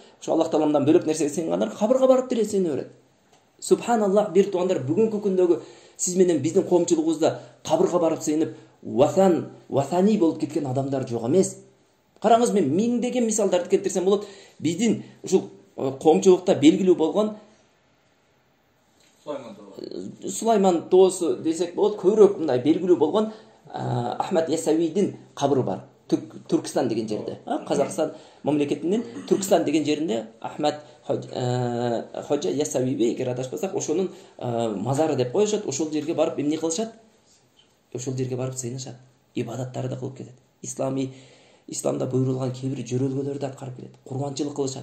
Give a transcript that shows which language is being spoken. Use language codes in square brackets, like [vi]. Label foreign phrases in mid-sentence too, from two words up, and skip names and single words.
[ky] Ошо Аллах тааламдан бөлөк нерсеге сыйынгандар кабырга барып деле сыйына берет. Субханаллах, бир туугандар, бүгүнкү күндөгү сиз менен биздин коомчулугубузда кабырга барып сыйынып, васани болуп кеткен адамдар жок эмес. Караңыз, мен миңдеген мисалдарды келтирсем болот. Биздин ушул коомчулукта белгилүү болгон Сулайман тоосу десек болот, көбүрөөк мындай белгилүү болгон Ахмад Ясавийдин кабры бар. Түркістан деген жерде. Қазақстан мамлекетинин Түркістан деген жеринде Ахмад Ходжа Ясавиби, эгер адашпасак, ошонун мазары деп коюшат. Ошол жерге барып эмне кылышат? Ошол жерге барып сыйынышат. Ибадаттарды кылып кетет. Исламда буйрулган кээ бир жөрөлгөлөрдү аткарып келет. Курманчылык кылышат.